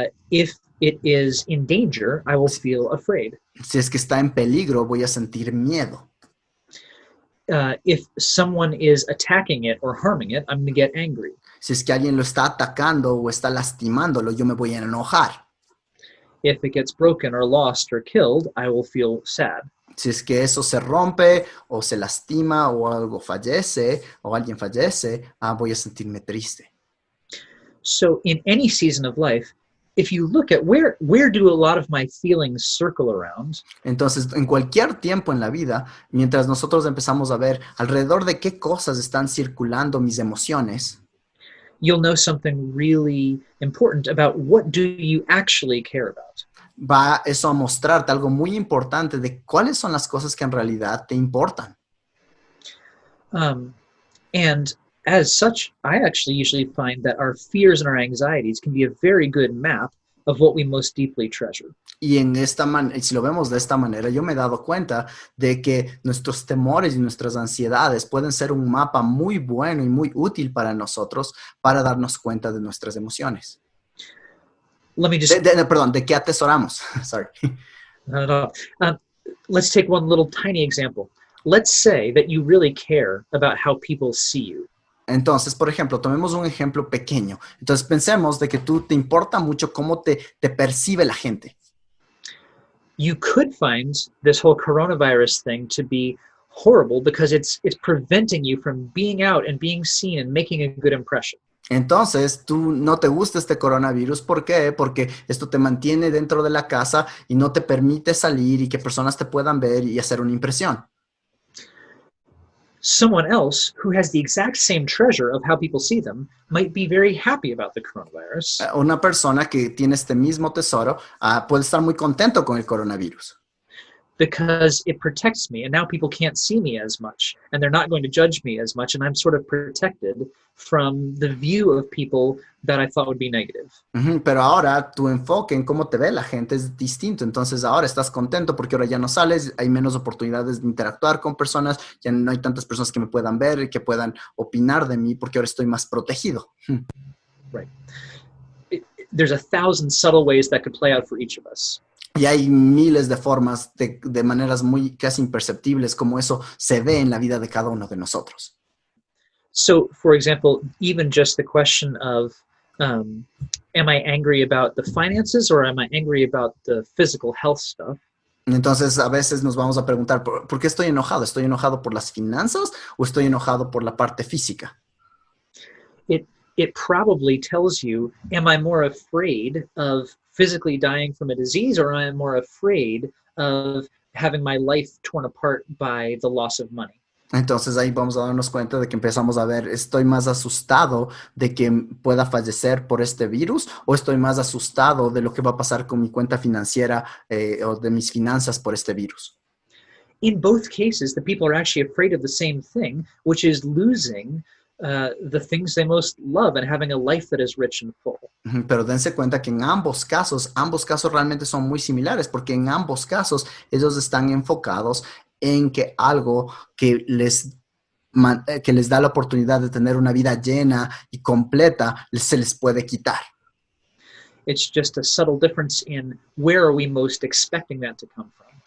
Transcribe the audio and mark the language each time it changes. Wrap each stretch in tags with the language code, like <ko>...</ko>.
<en>If it is in danger, I will feel afraid.</en> <es>Si es que está en peligro, voy a sentir miedo.</es> <en>If someone is attacking it or harming it, I'm going to get angry.</en> <es>Si es que alguien lo está atacando o está lastimándolo, yo me voy a enojar.</es> <en>If it gets broken or lost or killed, I will feel sad.</en> <es>Si es que eso se rompe o se lastima o algo fallece o alguien fallece, voy a sentirme triste.</es> <en>So in any season of life, if you look at where do a lot of my feelings circle around?</en> <es>Entonces, en cualquier tiempo en la vida, mientras nosotros empezamos a ver alrededor de qué cosas están circulando mis emociones,</es> <en>you'll know something really important about what do you actually care about.</en> <es>Va eso a mostrarte algo muy importante de cuáles son las cosas que en realidad te importan.</es> <en>And as such, I actually usually find that our fears and our anxieties can be a very good map of what we most deeply treasure.</en> <es>Y si lo vemos de esta manera, yo me he dado cuenta de que nuestros temores y nuestras ansiedades pueden ser un mapa muy bueno y muy útil para nosotros para darnos cuenta de nuestras emociones.</es> <en>Let me just...</en> <es>Perdón, de qué atesoramos.</es> <en>Sorry. Not at all. Let's take one little tiny example. Let's say that you really care about how people see you.</en> <es>Entonces, por ejemplo, tomemos un ejemplo pequeño. Entonces, pensemos de que te importa mucho cómo te percibe la gente.</es> <en>You could find this whole coronavirus thing to be horrible because it's preventing you from being out and being seen and making a good impression.</en> <es>Entonces, tú no te gusta este coronavirus. ¿Por qué? Porque esto te mantiene dentro de la casa y no te permite salir y que personas te puedan ver y hacer una impresión.</es> <en>Someone else who has the exact same treasure of how people see them might be very happy about the coronavirus.</en> <es>Una persona que tiene este mismo tesoro puede estar muy contento con el coronavirus.</es> <en>Because it protects me, and now people can't see me as much, and they're not going to judge me as much, and I'm sort of protected from the view of people that I thought would be negative.</en> <es>Pero ahora tu enfoque en cómo te ve la gente es distinto. Entonces ahora estás contento porque ahora ya no sales, hay menos oportunidades de interactuar con personas, ya no hay tantas personas que me puedan ver y que puedan opinar de mí porque ahora estoy más protegido.</es> <en>Right. There's 1,000 subtle ways that could play out for each of us.</en> <es>Y hay miles de formas, de maneras muy casi imperceptibles, como eso se ve en la vida de cada uno de nosotros.</es> <en>So, for example, even just the question of, am I angry about the finances or am I angry about the physical health stuff?</en> <es>Entonces, a veces nos vamos a preguntar, ¿por qué estoy enojado? ¿Estoy enojado por las finanzas o estoy enojado por la parte física?</es> <en>It probably tells you, am I more afraid of physically dying from a disease, or am I more afraid of having my life torn apart by the loss of money?</en> <es>Entonces ahí vamos a darnos cuenta de que empezamos a ver, ¿estoy más asustado de que pueda fallecer por este virus o estoy más asustado de lo que va a pasar con mi cuenta financiera o de mis finanzas por este virus?</es> <en>In both cases, the people are actually afraid of the same thing, which is losing the things they most love and having a life that is rich and full.</en> <es>Pero dense cuenta que en ambos casos realmente son muy similares, porque en ambos casos ellos están enfocados en que algo que les da la oportunidad de tener una vida llena y completa se les puede quitar.</es> <en>It's just a subtle difference in where are we most expecting that to come from.</en>